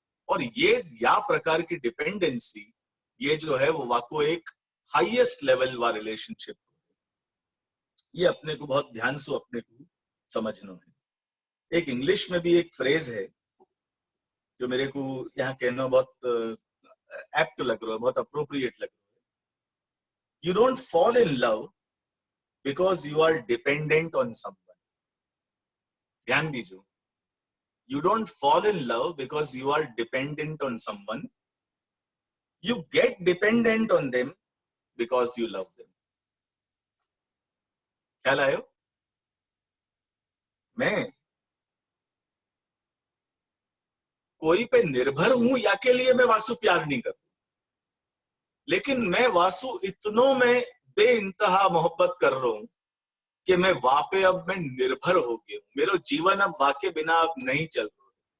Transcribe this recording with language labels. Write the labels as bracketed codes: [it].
[hi] और ये या प्रकार की डिपेंडेंसी, ये जो है वो वाको एक हाईएस्ट लेवल वा रिलेशनशिप, ये अपने को बहुत ध्यान से अपने को समझना है। एक इंग्लिश में भी एक फ्रेज है जो मेरे को यहाँ कहना बहुत एप्ट लग रहा है, बहुत अप्रोप्रिएट लग रहा है। [en] You don't fall in love because you are dependent on someone. [hi] ध्यान दीजिए, [en] you don't fall in love because you are dependent on someone. You get dependent on them because you love them. [hi] ख्याल आयो? मैं कोई पे निर्भर हूं या के लिए मैं वासु प्यार नहीं करता, लेकिन मैं वासु इतनों में बेइंतहा मोहब्बत कर रहा हूं कि मैं वापे अब मैं निर्भर हो गया हूं, मेरा जीवन अब वाके बिना अब नहीं चल रहा।